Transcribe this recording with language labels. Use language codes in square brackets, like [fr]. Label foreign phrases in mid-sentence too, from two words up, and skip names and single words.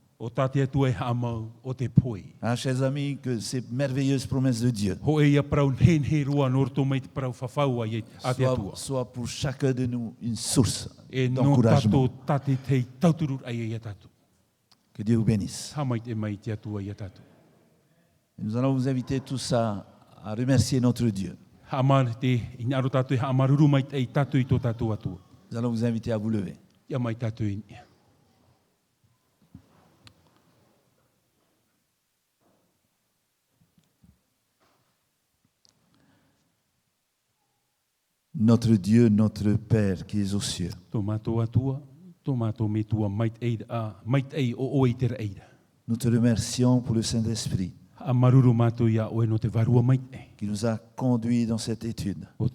[fr] Ah, chers amis, que ces merveilleuses promesses de Dieu soient pour chacun de nous une source d'encouragement. Que Dieu vous bénisse. Nous allons vous inviter tous à remercier notre Dieu. Nous allons vous inviter à vous lever. [ty] ia mai tātou ini. [fr] Notre Dieu, notre Père qui est aux cieux. Nous te remercions pour le Saint-Esprit qui nous a conduits dans cette étude.